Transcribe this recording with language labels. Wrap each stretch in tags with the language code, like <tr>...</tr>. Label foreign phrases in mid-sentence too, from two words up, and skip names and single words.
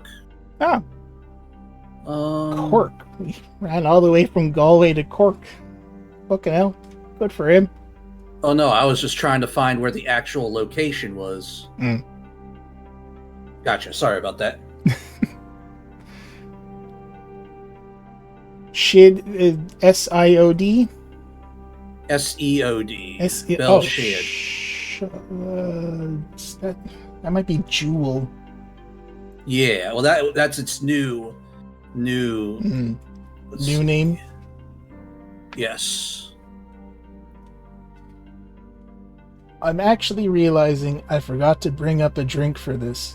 <en>Ah. Cork. We ran all the way from Galway to Cork. Fucking hell. Good for him. Oh no, I was just trying to find where the actual location was. Gotcha. Sorry about that. Shid, SIOD? SEOD. Oh, Shid. that might be Jewel. Yeah, well, that's its new New see. name? Yes. I'm actually realizing I forgot to bring up a drink for this.</en>